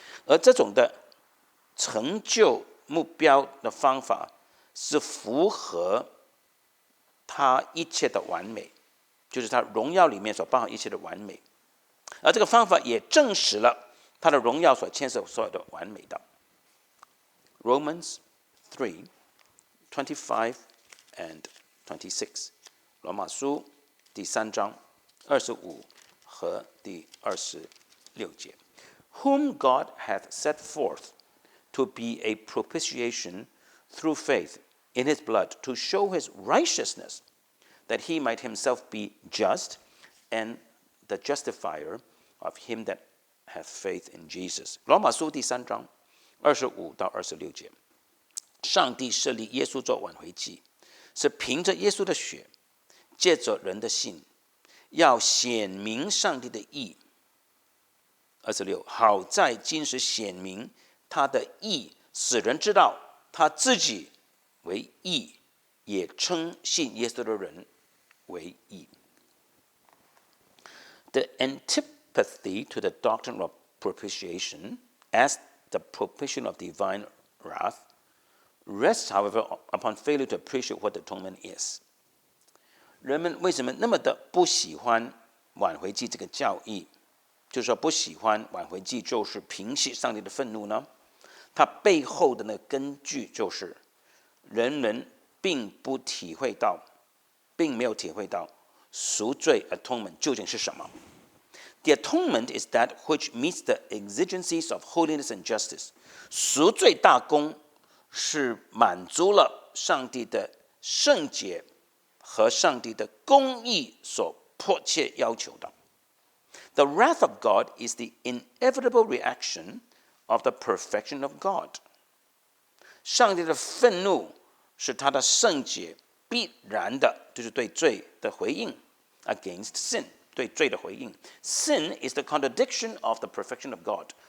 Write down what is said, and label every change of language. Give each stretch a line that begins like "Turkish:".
Chinese: 而这种的成就目标的方法是符合他一切的完美，就是他荣耀里面所包含一切的完美。而这个方法也证实了他的荣耀所牵涉所有的完美的。
English: Romans 3:25 and 26，
Chinese: 罗马书第3章25和第26节。
English: Whom God hath set forth to be a propitiation through faith in his blood, to show his righteousness, that he might himself be just and the justifier of him that hath faith in Jesus.
Chinese: 罗马书第3章25到26节。上帝设立耶稣做挽回祭，是凭着耶稣的血，借着人的信，要显明上帝的义。 26，好在今时显明他的义，使人知道他自己为义，也称信耶稣的人为义。
English: The antipathy to the doctrine of propitiation as the propitiation of divine wrath rests, however, upon failure to appreciate what atonement is.
Chinese: 人们为什么那么的不喜欢挽回祭这个教义？就是说不喜欢挽回祭就是平息上帝的愤怒呢？它背后的那个根据就是人们并没有体会到赎罪 atonement 究竟是什么。
English: The atonement is that which meets the exigencies of holiness and justice.
Chinese: 赎罪大功是满足了上帝的圣洁和上帝的公义所迫切要求的。
English: The wrath of God is the inevitable reaction of the perfection of God.
Chinese: 上帝的愤怒是他的圣洁必然的，就是对罪的回应
English: against sin，
Chinese: 对罪的回应。
English: Sin is the contradiction of the perfection of God.